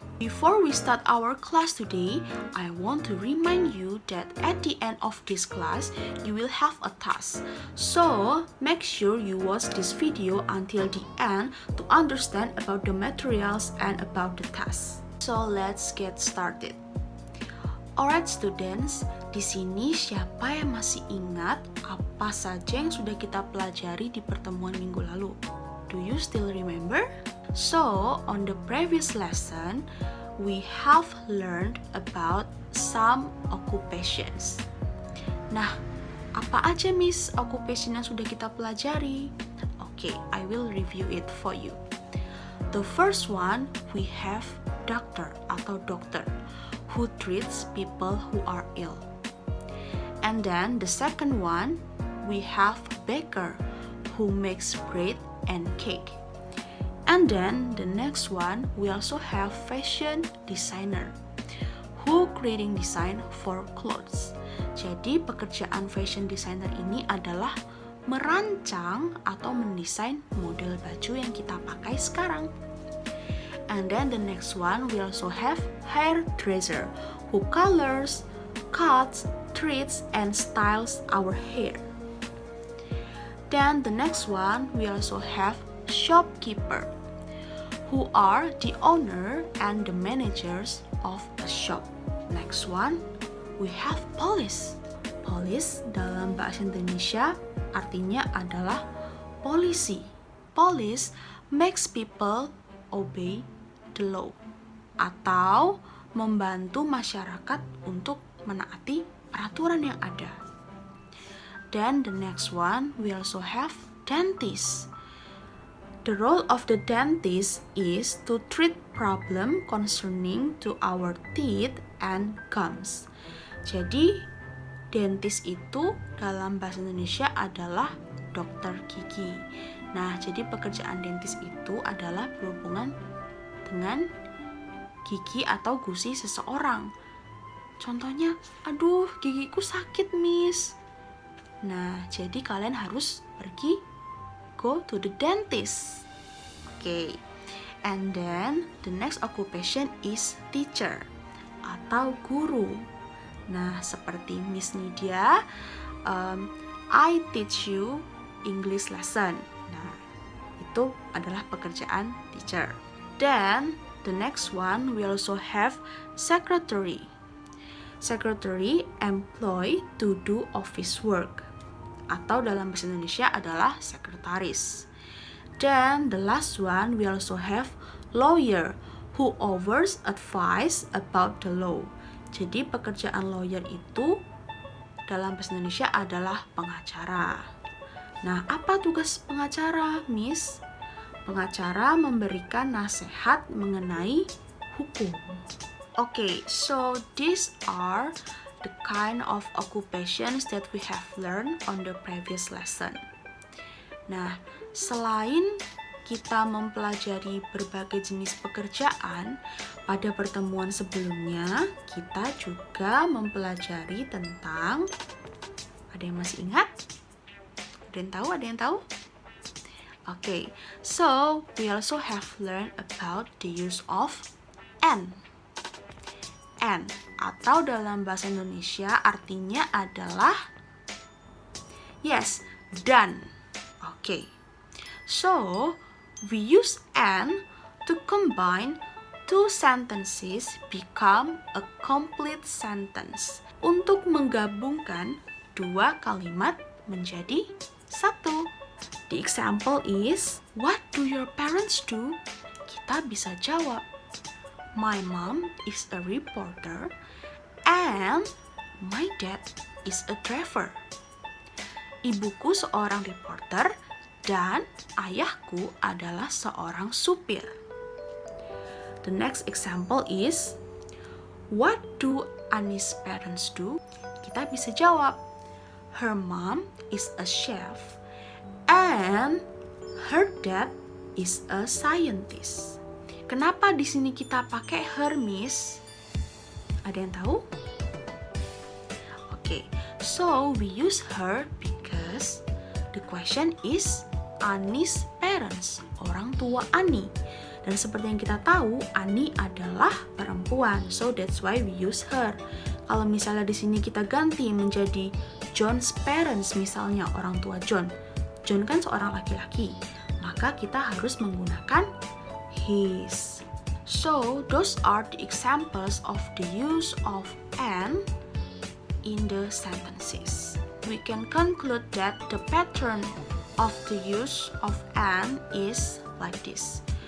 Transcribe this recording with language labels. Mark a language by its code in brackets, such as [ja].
[en] Before we start our class today, I want to remind you that at the end of this class, you will have a task. So, make sure you watch this video until the end to understand about the materials and about the task. So, let's get started. Alright students, [id] di sini siapa yang masih ingat apa saja yang sudah kita pelajari di pertemuan minggu lalu? [en] Do you still remember? So, on the previous lesson, we have learned about some occupations. [id] Nah, apa aja Miss occupation yang sudah kita pelajari? [en] Okay, I will review it for you. The first one, we have doctor [id] atau dokter, [en] who treats people who are ill. And then the second one, we have baker, who makes bread and cake. And then the next one, we also have fashion designer, who creating design for clothes. [id] Jadi pekerjaan fashion designer ini adalah merancang atau mendesain model baju yang kita pakai sekarang. [en] And then the next one, we also have hairdresser, who colors, cuts, treats, and styles our hair. Then the next one, we also have shopkeeper, who are the owner and the managers of a shop. Next one, we have police. [id] Police dalam bahasa Indonesia artinya adalah polisi. [en] Police makes people obey the law [id] atau membantu masyarakat untuk menaati peraturan yang ada. [en] Then the next one, we also have dentist. The role of the dentist is to treat problem concerning to our teeth and gums. [id] Jadi, dentist itu dalam bahasa Indonesia adalah dokter gigi. Nah, jadi pekerjaan dentist itu adalah berhubungan dengan gigi atau gusi seseorang. Contohnya, aduh gigiku sakit miss. Nah, jadi kalian harus pergi [en] go to the dentist. [id] Okay. [en] And then the next occupation is teacher [id] atau guru. Nah, seperti [en] Miss Nidia, I teach you English lesson. [id] Nah, itu adalah pekerjaan teacher. [en] Then the next one, we also have secretary. Secretary employed to do office work, [id] atau dalam bahasa Indonesia adalah sekretaris. [en] Then the last one, we also have lawyer, who offers advice about the law. [id] Jadi pekerjaan lawyer itu dalam bahasa Indonesia adalah pengacara. Nah, apa tugas pengacara, Miss? Pengacara memberikan nasihat mengenai hukum. [en] Okay, so these are the kind of occupations that we have learned on the previous lesson. [id] Nah, selain kita mempelajari berbagai jenis pekerjaan, pada pertemuan sebelumnya kita juga mempelajari tentang, ada yang masih ingat? Ada yang tahu? Ada yang tahu? [en] Okay, so we also have learned about the use of and. [id] And atau dalam bahasa Indonesia artinya adalah yes, dan. [en] Okay. So, we use and to combine two sentences become a complete sentence. [id] Untuk menggabungkan dua kalimat menjadi satu. [en] The example is, what do your parents do? [id] Kita bisa jawab, [en] my mom is a reporter and my dad is a driver. [id] Ibuku seorang reporter dan ayahku adalah seorang supir. [en] The next example is, what do Anis' parents do? [id] Kita bisa jawab, [en] her mom is a chef and her dad is a scientist. [id] Kenapa di sini kita pakai her, Miss? Ada yang tahu? [en] Okay, so we use her because the question is Ani's parents, [id] orang tua Ani. Dan seperti yang kita tahu, Ani adalah perempuan, [en] so that's why we use her. [id] Kalau misalnya di sini kita ganti menjadi [en] John's parents, [id] misalnya orang tua John. John kan seorang laki-laki, maka kita harus menggunakan his. [en] So, those are the examples of the use of an in the sentences. We can conclude that the pattern of the use of an is like this.